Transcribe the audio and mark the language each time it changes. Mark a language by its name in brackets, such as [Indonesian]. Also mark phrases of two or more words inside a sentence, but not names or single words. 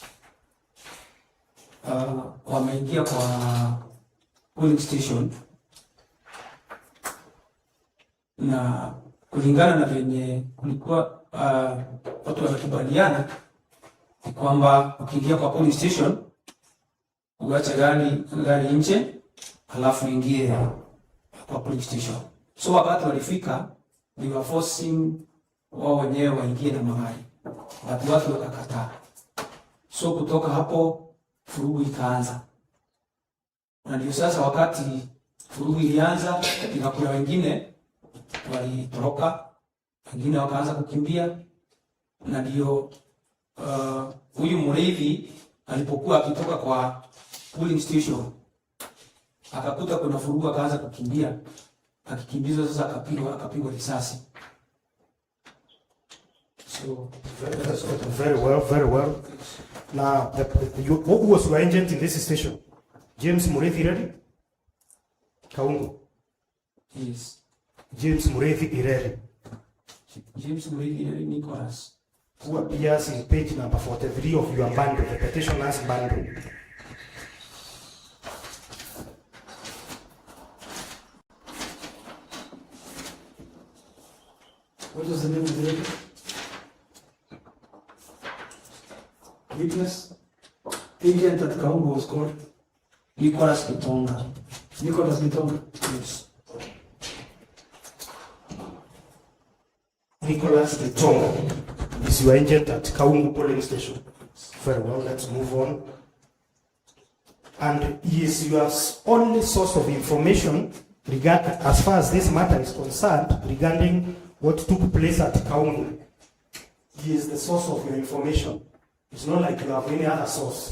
[Swahili] wameingia kwa [English] polling station, [Swahili] na kulingana na venye kulikuwa watu wanakubaliana ni kwamba ukiingia kwa [English] polling station [Swahili] uache gari nje halafu ingie kwa [English] polling station. [Swahili] So wakati walifika [English] they were forcing [Swahili] wao wenyewe waingie na magari, watu wakakataa. So kutoka hapo furugu ikaanza, na ndio sasa wakati furugu ilianza, kuna wengine walitoroka, wengine wakaanza kukimbia, na ndio huyu mlevi alipokuwa akitoka kwa [English] polling station [Swahili] akakuta kuna furugu, akaanza kukimbia, akikimbizwa sasa akapigwa risasi. [English] So very well. Now, who was your agent in this station? James Mureithi Ireri? Kaungu? Yes. James Mureithi Ireri. James Mureithi Ireri Nicholas. Who appears in page number 43 of your bundle, the petitioner's bundle. What is the name of the agent? Witness? Agent at Kaungu was called? Nicholas Gitonga. Nicholas Gitonga. Yes. Nicholas Gitonga is your agent at Kaungu polling station. Very well, let's move on. And he is your only source of information as far as this matter is concerned, regarding what took place at Kaungu. He is the source of your information. It's not like you have any other source.